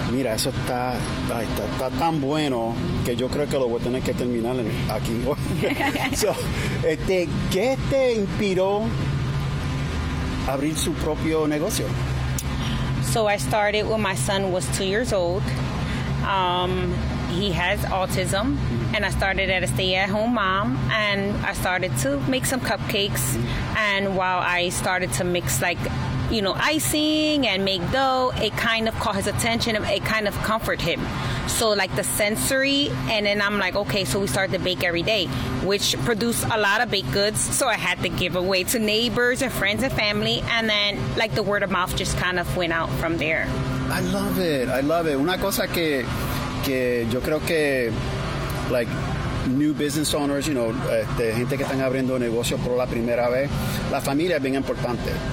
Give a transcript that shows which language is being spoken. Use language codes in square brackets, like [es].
[es] Mira, eso está tan bueno que yo creo que lo voy a tener que terminar aquí. So, ¿qué te inspiró a abrir su propio negocio? [en] So I started when my son was 2 years old. He has autism, and I started at a stay-at-home mom, and I started to make some cupcakes. And while I started to mix, like, icing and make dough, it kind of caught his attention. It kind of comfort him. So like the sensory, and then I'm like, okay, so we start to bake every day, which produced a lot of baked goods. So I had to give away to neighbors and friends and family, and then like the word of mouth just kind of went out from there. I love it. I love it. [es] Una cosa que yo creo que, [en] like, new business owners, [es] gente que están abriendo negocio por la primera vez, la familia es bien importante.